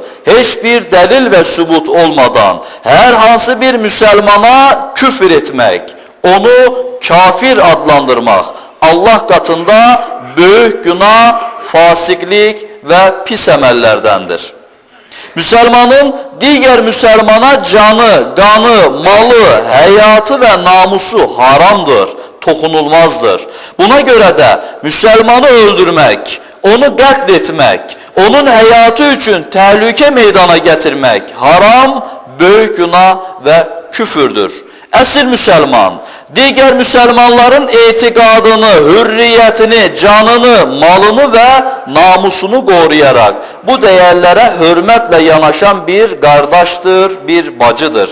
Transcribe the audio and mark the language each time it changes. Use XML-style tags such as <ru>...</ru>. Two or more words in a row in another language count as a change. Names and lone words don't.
<tr>Hiçbir delil ve sübut olmadan her hansı bir Müslümana küfür etmek, onu kafir adlandırmak Allah katında büyük günah, fasiklik ve pis emellerdendir. Müslümanın diğer Müslümana canı, kanı, malı, hayatı ve namusu haramdır.</tr> <az>toxunulmazdır. Buna görə də Müslümanı öldürmək, onu qətl etmək, onun həyatı üçün təhlükə meydana gətirmək haram, böyük günah və küfürdür. Əsl müsəlman, digər müsəlmanların etiqadını, hürriyyətini, canını, malını və namusunu qoruyaraq bu dəyərlərə hörmətlə yanaşan bir qardaşdır, bir bacıdır.</az>